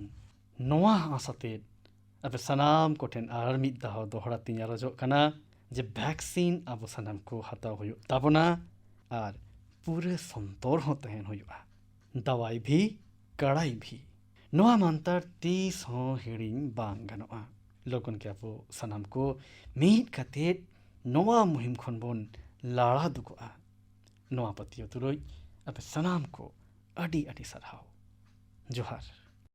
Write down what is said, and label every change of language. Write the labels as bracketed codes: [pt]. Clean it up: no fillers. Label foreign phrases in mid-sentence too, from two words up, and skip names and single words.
[sat] ᱱᱚᱣᱟ ᱟᱥᱟᱛᱮ ᱟᱯᱮ ᱥᱟᱱᱟᱢ ᱠᱚᱴᱷᱮᱱ ᱟᱨ ᱢᱤᱫ ᱫᱷᱟᱣ ᱫᱚᱦᱲᱟ ᱛᱤᱧ ᱟᱨᱚᱡᱚᱜ ᱠᱟᱱᱟ ᱡᱮ ᱵᱷᱮᱠᱥᱤᱱ ᱟᱵᱚ ᱥᱟᱱᱟᱢ ᱠᱚ ᱦᱟᱛᱟᱣ ᱦᱩᱭᱩᱜ ᱛᱟᱵᱚᱱᱟ ᱟᱨ ᱯᱩᱨᱟᱹ ᱥᱚᱱᱛᱚᱨ ᱦᱚᱸ ᱛᱟᱦᱮᱱ ᱦᱩᱭᱩᱜᱼᱟ। ᱫᱟᱣᱟᱭ ᱵᱷᱤ ᱠᱟᱲᱟई ᱵᱷᱤ, ᱱᱚᱣᱟ ᱢᱟᱱᱛᱟᱨ ᱛᱤᱥ ᱦᱚᱸ ᱦᱤᱲᱤᱧ ᱵᱟᱝ ᱜᱟᱱᱚᱜᱼᱟ। ᱞᱚᱜᱚᱱ ᱜᱮ ᱟᱵᱚ ᱥᱟᱱᱟᱢ ᱠᱚ ᱢᱤᱫ ᱠᱟᱛᱮᱫ नोवा मुहिम खन बोन लाड़ा दुगोआ नोवा पतियो तुरई अब सनाम को अडी अडी सरहाव जोहार।